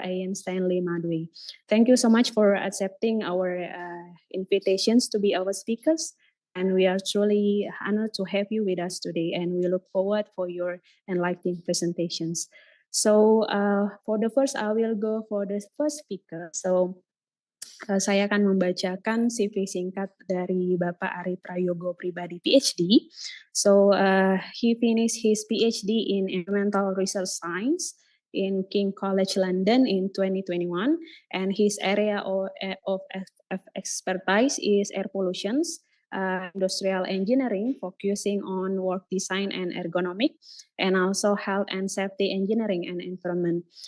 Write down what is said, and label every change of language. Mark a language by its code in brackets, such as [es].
[en] Ayan Stanley Madwi. Thank you so much for accepting our invitations to be our speakers, and we are truly honored to have you with us today, and we look forward for your enlightening presentations. So for the first, I will go for the first speaker. [id] So saya akan membacakan CV singkat dari Bapak Ari Prayogo Pribadi PhD. [en] So he finished his PhD in Environmental Research Science in King College London in 2021, and his area of expertise is air pollutions, industrial engineering, focusing on work design and ergonomic, and also health and safety engineering and environment.